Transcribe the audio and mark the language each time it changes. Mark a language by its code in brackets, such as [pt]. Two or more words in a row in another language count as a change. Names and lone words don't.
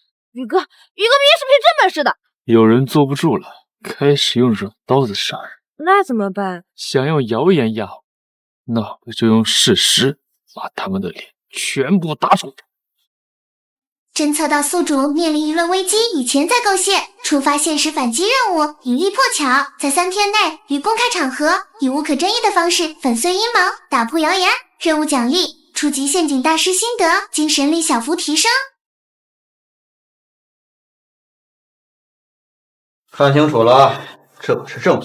[zh] 宇哥明明是凭真本事的。有人坐不住了，开始用软刀子杀人。那怎么办？想要谣言压我，那我就用事实把他们的脸全部打肿。侦测到宿主面临舆論危機，已潛在構陷，觸發現實反擊任務，引力破巧，在3天內於公開場合以無可爭議的方式粉碎陰謀，打破謠言。任務獎勵：初級陷阱大師心得，精神力小幅提升。看清楚了，這可是證據。